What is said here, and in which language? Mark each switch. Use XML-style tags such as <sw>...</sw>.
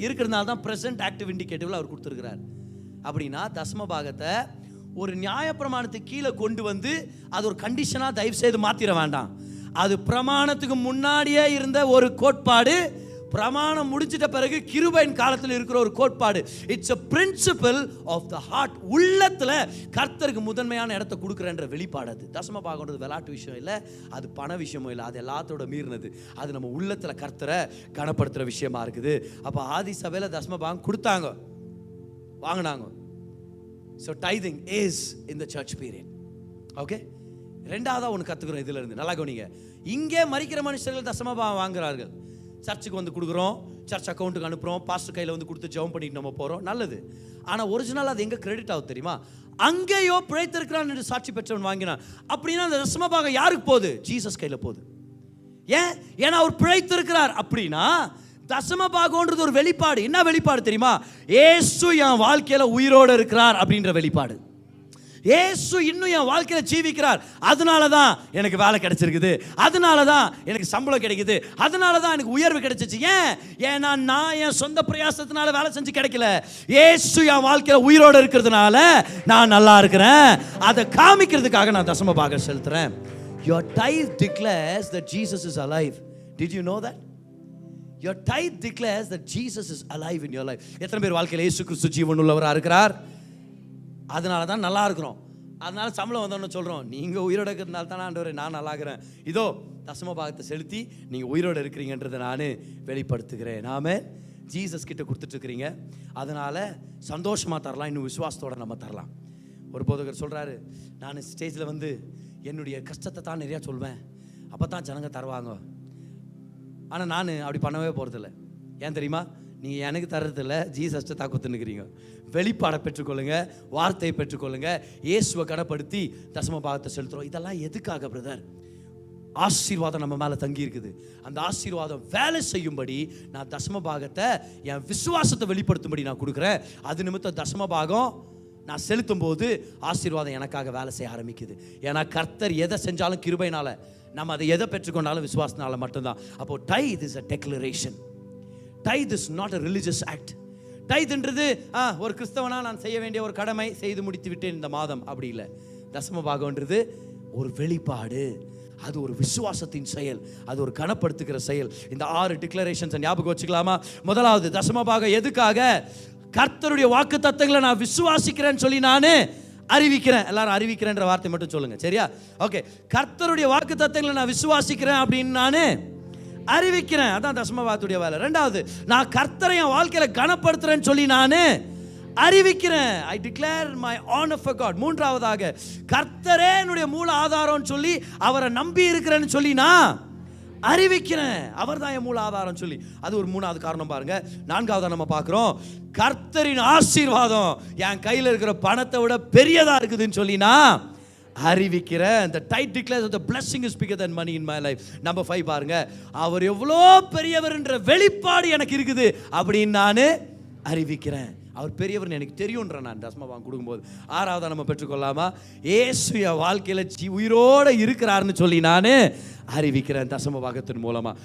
<ta>இருக்கிறதுனால தான் present active இண்டிகேட்டிவ்ல அவர் கொடுத்துருக்கிறார். அப்படின்னா தசம பாகத்தை ஒரு நியாயப்பிரமாணத்துக்கு கீழே கொண்டு வந்து அது ஒரு கண்டிஷனா தயவு செய்து மாத்திர வேண்டாம். அது பிரமாணத்துக்கு முன்னாடியே இருந்த ஒரு கோட்பாடு, பிரமாணம் முடிஞ்சிட்ட பிறகு கிருபையின் காலத்தில் இருக்கிற ஒரு கோட்பாடு.</ta> <en>It's a principle of the heart.</en> <ta>உள்ளத்துல கர்த்தருக்கு முதன்மையான இடத்தை கொடுக்குறன்ற வெளிப்பாடு. அது தசம பாகம்ன்றது விளையாட்டு விஷயம் இல்லை, அது பண விஷயமும் இல்லை, அது எல்லாத்தோட மீறினது. அது நம்ம உள்ளத்துல கர்த்தரை கனப்படுத்துற விஷயமா இருக்குது. அப்ப ஆதி சபையில தசம பாகம் கொடுத்தாங்க, வாங்கினாங்க.</ta> <en>So tithing is in the church period. Okay?</en> <ta>ரெண்டாவதா ஒன்று கற்றுக்கிறோம் இதுல இருந்து, நல்லா கவனிங்க. இங்கே மரிக்கிற மனுஷர்கள் தசம பாகம் வாங்குறார்கள். சர்ச்சுக்கு வந்து கொடுக்குறோம், சர்ச் அக்கௌண்ட்டுக்கு அனுப்புகிறோம், பாஸ்டர் கையில் வந்து கொடுத்து ஜெபம் பண்ணிட்டு நம்ம போகிறோம், நல்லது. ஆனால் ஒரிஜினல் அது எங்கே கிரெடிட் ஆகுது தெரியுமா? அங்கேயோ பிழைத்திருக்கிறான் என்று சாட்சி பெற்றவன் வாங்கினான். அப்படின்னா அந்த தசம பாகம் யாருக்கு போகுது? ஜீசஸ் கையில் போகுது. ஏன்னா அவர் பிழைத்திருக்கிறார். அப்படின்னா தசம பாகம்ன்றது ஒரு வெளிப்பாடு. என்ன வெளிப்பாடு தெரியுமா? இயேசு என் வாழ்க்கையில் உயிரோடு இருக்கிறார் அப்படின்ற வெளிப்பாடு. இயேசு இன்னும் என் வாழ்க்கையில ஜீவிக்கிறார், அதனால தான் எனக்கு வேலை கிடைச்சிருக்குது, அதனால தான் எனக்கு சம்பளம் கிடைக்குது, அதனால தான் எனக்கு உயர்வு கிடைச்சிச்சு. ஏன்னா நான் என் சொந்த பிரயாசத்தினால வேலை செஞ்சு கிடைக்கல, இயேசு என் வாழ்க்கையில உயிரோடு இருக்கிறதுனால நான் நல்லா இருக்கிறேன். அதை காமிக்கிறதுக்காக நான் தசம பாகம் செலுத்துறேன்.</ta> <en>Your tithe declares that Jesus is alive. Did you know that? Your tithe declares that Jesus is alive in your life.</en> <ta>எத்தனை பேர் வாழ்க்கையில இயேசு கிறிஸ்து ஜீவன் உள்ளவரா இருக்கிறார், அதனால தான் நல்லா இருக்கிறோம், அதனால சம்பளம் வந்தோன்னு சொல்கிறோம். நீங்கள் உயிரோடு இருக்கிறதுனால தான் ஆண்டவரே நான் நல்லா இருக்கிறேன், இதோ தசம பாகத்தை செலுத்தி நீங்கள் உயிரோடு இருக்கிறீங்கன்றதை நான் வெளிப்படுத்துகிறேன். நாம ஜீசஸ் கிட்ட கொடுத்துட்ருக்கிறீங்க, அதனால் சந்தோஷமாக தரலாம், இன்னும் விசுவாசத்தோடு நம்ம தரலாம். ஒரு போதகர் சொல்கிறாரு, நான் ஸ்டேஜில் வந்து என்னுடைய கஷ்டத்தை தான் நிறையா சொல்வேன், அப்போ தான் ஜனங்க தருவாங்க. ஆனால் நான் அப்படி பண்ணவே போகிறதில்ல. ஏன் தெரியுமா? நீங்கள் எனக்கு தர்றதில்ல, ஜீசஸ்ட்டை தான் குத்துனுக்கிறீங்க. வெளிப்பாடை பெற்றுக்கொள்ளுங்க, வார்த்தையை பெற்றுக்கொள்ளுங்க, இயேசுவை கனப்படுத்தி தசம பாகத்தை செலுத்துகிறோம். இதெல்லாம் எதுக்காக பிரதர்? ஆசீர்வாதம் நம்ம மேலே தங்கி இருக்குது. அந்த ஆசீர்வாதம் வேலை செய்யும்படி நான் தசம பாகத்தை என் விசுவாசத்தை வெளிப்படுத்தும்படி நான் கொடுக்குறேன். அது நிமித்தம் தசம பாகம் நான் செலுத்தும் போது ஆசீர்வாதம் எனக்காக வேலை செய்ய ஆரம்பிக்குது. ஏன்னா கர்த்தர் எதை செஞ்சாலும் கிருபையினால, நம்ம அதை எதை பெற்றுக்கொண்டாலும் விசுவாசத்தினால மட்டும்தான்.</ta> <en>அப்போ tithe is a declaration. Tithe is not a religious act.</en> <ta>டைத்ன்றது ஒரு கிறிஸ்தவனா நான் செய்ய வேண்டிய ஒரு கடமை, செய்து முடித்து விட்டேன் இந்த மாதம், அப்படி இல்லை. தசம பாகம்ன்றது ஒரு வெளிப்பாடு, அது ஒரு விசுவாசத்தின் செயல், அது ஒரு கனப்படுத்துகிற செயல். இந்த 6 டிக்ளரேஷன்ஸ் ஞாபகம் வச்சுக்கலாமா? முதலாவது, தசம பாகம் எதுக்காக? கர்த்தருடைய வாக்கு தத்தங்களை நான் விசுவாசிக்கிறேன்னு சொல்லி நான் அறிவிக்கிறேன். எல்லாரும் அறிவிக்கிறேன்ற வார்த்தை மட்டும் சொல்லுங்க, சரியா? ஓகே. கர்த்தருடைய வாக்கு தத்தங்களை நான் விசுவாசிக்கிறேன் அப்படின்னு நான் அறிவிக்கிறேன், அதான் தசம பாகத்துடைய வேலை. ரெண்டாவது, நான் கர்த்தரை என் வாழ்க்கையில கனப்படுத்துறேன்னு சொல்லி நான் அறிவிக்கிறேன்.</ta> <en>I declare my honour for God.</en> <ta>மூன்றாவதாக, கர்த்தரே என்னுடைய மூல ஆதாரம்னு சொல்லி அவரை நம்பி இருக்கிறேன்னு சொல்லி நான் அறிவிக்கிறேன். அவர் தான் என் மூல ஆதாரம் சொல்லி. அது ஒரு மூணாவது காரணம் பாருங்க. நான்காவதா நம்ம பார்க்கிறோம், கர்த்தரின் ஆசீர்வாதம் என் கையில் இருக்கிற பணத்தை விட பெரியதா இருக்குதுன்னு சொல்லி நான் அறிவிக்கிறேன்.</ta> <en>The tithe declares that the blessing is bigger than money in my life.</en> <ta>Number 5 பாருங்க, அவர் எவ்வளோ பெரியவர் என்ற வெளிப்பாடு எனக்கு இருக்குது அப்படின்னு நான் அறிவிக்கிறேன். அவர் பெரியவர் எனக்கு தெரியும்ன்ற நான் தசம பாகம் கொடுக்கும்போது. ஆறாவதா நம்ம பெற்றுக்கொள்ளாமா, இயேசு வாழ்க்கையில் உயிரோடு இருக்கிறாருன்னு சொல்லி நான் அறிவிக்கிறேன் தசம பாகத்தின் மூலமா.</ta>